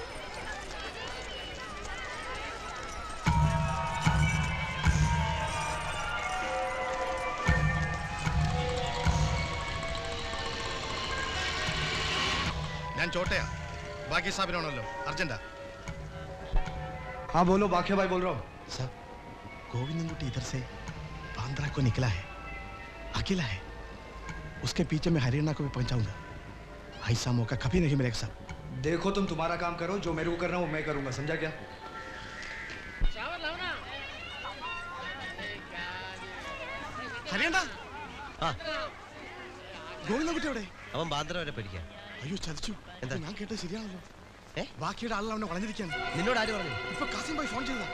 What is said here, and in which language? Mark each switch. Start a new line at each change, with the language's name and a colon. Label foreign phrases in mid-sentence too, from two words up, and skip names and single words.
Malayalam: ഞാൻ ചോട്ടയാ, ബാക്കി സാബിനാണല്ലോ അർജന്റാ.
Hindi: हाँ बोलो बाकिया भाई बोल रहा हूँ. सर, गोविंदनगुटी इधर से बांद्रा को निकला है, अकेला है. उसके पीछे मैं हरियाणा को भी पहुंचाऊंगा. ऐसा मौका कभी नहीं मिलेगा साहब. देखो तुम तुम्हारा काम करो, जो मेरे को करना वो मैं करूंगा, समझा क्या?
Malayalam: ഹരിയണ്ണ, ആ, ഗോവിന്ദൻകുട്ടി എവിടെ? അവൻ ബാന്ദ്ര വരെ പഠിക്കാം. അയ്യോ ചതിച്ചു. എന്താ? ഞാൻ കേട്ടത് ശരിയാണല്ലോ. ഏ? ബാക്കിയുടെ ആളുകൾ അവനെ വളഞ്ഞിരിക്കാണ്. നിന്നോട് ആര് പറഞ്ഞു? ഇപ്പൊ കാസിം ഭായി ഫോൺ ചെയ്തതാ.